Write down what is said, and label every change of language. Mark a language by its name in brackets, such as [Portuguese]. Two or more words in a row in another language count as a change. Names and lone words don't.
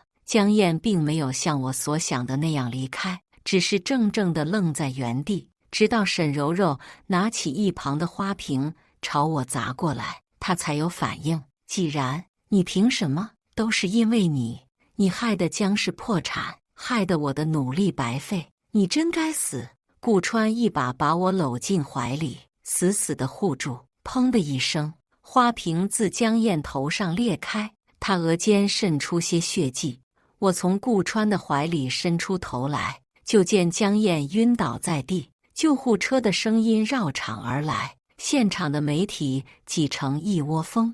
[Chinese] 江燕並沒有像我所想的那樣離開，只是怔怔地愣在原地，直到沈柔柔拿起一旁的花瓶朝我砸過來，她才有反應。既然你憑什麼？都是因為你害得江氏破產，害得我的努力白費，你真該死！顧川一把把我摟進懷裡，死死地護住。砰的一聲，花瓶自江燕頭上裂開，她額間滲出些血跡。我從顧川的懷裡伸出頭來，就見江燕暈倒在地，救護車的聲音繞場而來，現場的媒體擠成一窩蜂。